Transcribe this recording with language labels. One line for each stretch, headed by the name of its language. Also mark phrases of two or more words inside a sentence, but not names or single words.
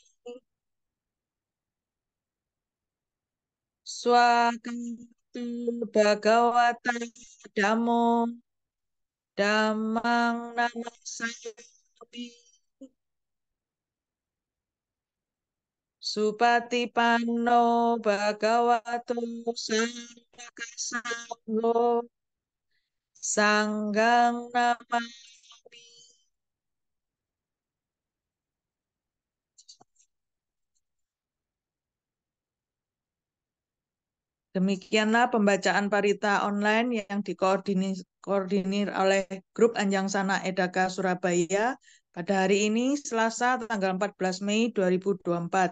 Pali: Swakatu Bhagawata Dhammo Dhammang Namasami Supatipanno Bhagavato Sangghaka Sangho Sanggang namami.
Indonesian: Demikianlah pembacaan parita online yang dikoordinir oleh Grup Anjang Sana Edaka Surabaya pada hari ini Selasa tanggal 14 Mei 2024.